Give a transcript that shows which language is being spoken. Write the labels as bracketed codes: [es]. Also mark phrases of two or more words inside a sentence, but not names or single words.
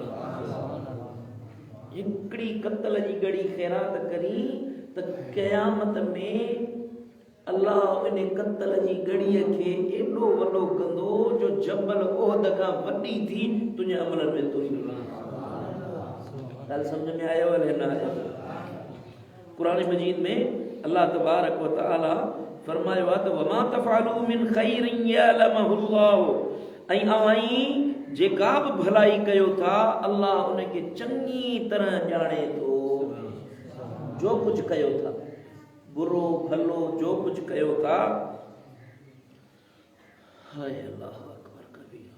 [sd] हिकिड़ी कतल जी घड़ी ख़ैरात करी त क़यामत में अल्लाह इन कतल जी घड़ीअ खे एॾो वॾो कंदो जो जबल ओहद खां वॾी थी तुंहिंजे अमलनि में तुरी। ॻाल्हि सम्झ में आयो न आयो? क़ुरान मजीद में अल्लाह [ar] تبارك وتعالى [sd] फरमायो आहे त [ar] وما تفعلوا من خير يعلمه الله, [sd] ऐं अवाई जेका बि भलाई कयो था अल्लाह उनखे चङी तरह ॼाणे थो। जो कुझु कयो था, बुरो भलो जो कुझु कयो था, हाय [ar] الله أكبر كبير.